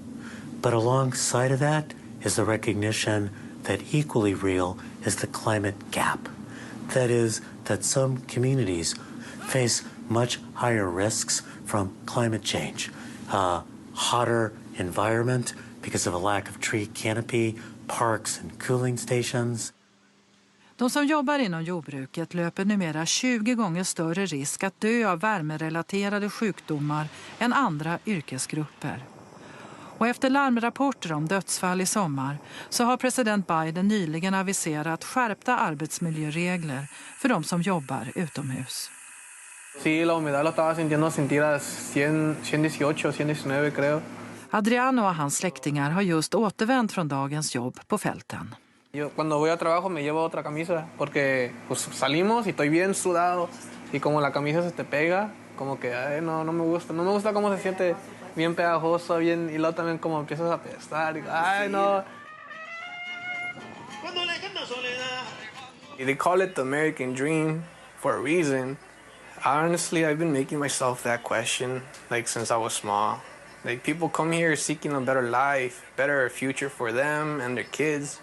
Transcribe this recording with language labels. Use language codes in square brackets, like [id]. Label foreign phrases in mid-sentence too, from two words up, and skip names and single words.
[en] But alongside of that is the recognition that equally real is the climate gap. That is, that some communities face much higher risks from climate change. Hotter environment because of a lack of tree canopy, parks and cooling stations. [sv] De som jobbar inom jordbruket löper numera 20 gånger större risk att dö av värmerelaterade sjukdomar än andra yrkesgrupper. Och efter larmrapporter om dödsfall i sommar så har president Biden nyligen aviserat skärpta arbetsmiljöregler för de som jobbar utomhus. [es] Sí, la humedad lo estaba sintiendo sentir a 118, 119 creo. [sv] Adriano och hans släktingar har just återvänt från dagens jobb på fälten. [es] Cuando voy a trabajo me llevo otra camisa porque pues salimos y estoy bien sudado y como la camisa se te pega, como que ay, no me gusta cómo se siente bien pegajoso, bien y luego también como empiezas a apestar y ay no. [en] They call it the American dream for a reason. Honestly, I've been making myself that question like since I was small. Like people come here seeking a better life, better future for them and their kids.